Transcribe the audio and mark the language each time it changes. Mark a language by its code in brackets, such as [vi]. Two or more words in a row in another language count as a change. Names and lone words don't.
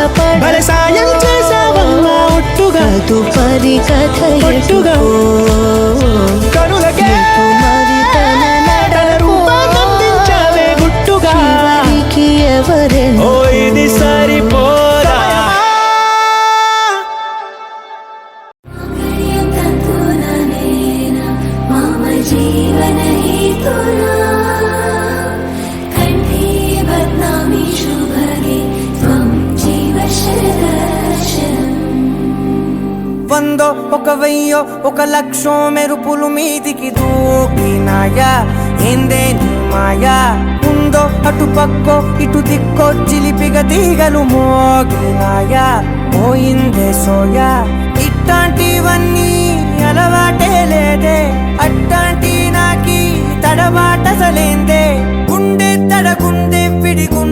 [te] భలే సాయం చేసావమ్మా ఒట్టుగా తదుపరి కథ ఒట్టుగా ఎటుకో కనులకే ఎటు మరి తన తన నడకో రూపాన్నందించావే గుట్టుగా చివరికి ఎవరెనకో ఓ ఇది సరిపోదా [sa] मम जीवनहेतुना कण्ठे बध्नामि शुभगे त्वं जीव शरदर्शनम् [te] వందో ఒక వెయ్యో ఒక లక్షో మెరుపులు మీదికి దూకినాయా ఏందే నీ మాయా ఉందో అటు పక్కో ఇటు దిక్కో చిలిపిగ తీగలు మోగినాయా పోయిందే సోయా ఇట్లాంటివన్నీ అలవాటే లేదే అట్టాంటి నాకి తడబాటసలేందే గుండె తడగుండె